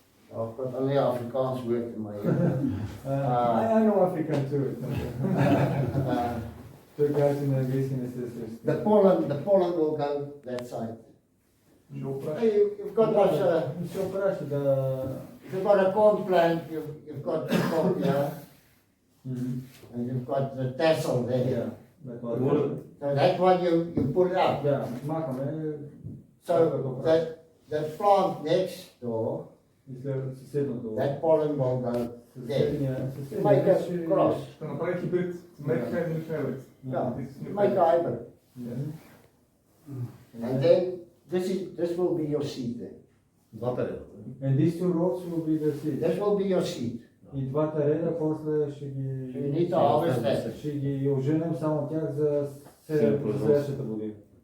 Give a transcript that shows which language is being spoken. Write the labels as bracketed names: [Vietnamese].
[English] I've got only Afrikaans word in my head. I know African too. [Bulgarian] Той каза, че на английски не се среща. [English] The pollen will go that side. Hey, you've got like [Bulgarian] Ще опраши да... [English] if you've got a corn plant, you've got the corn here, and you've got the tassel there. So that one you pull out. [Bulgarian] Да, махаме. [English] So the plant next door, [Bulgarian] И след съседното. [English] that pollen will go there. Make a cross. Ще направи хибрид. Make hybrid. Yeah, make a hybrid. And then this will be your seed then. [Bulgarian] Двата реда. [English] And these two rows will be the seed. This will be your seed. [Bulgarian] И двата реда после ще [English] So you [Bulgarian] ги... [English] need to harvest that. [Bulgarian] Ще ги оженем само тях за следващата година.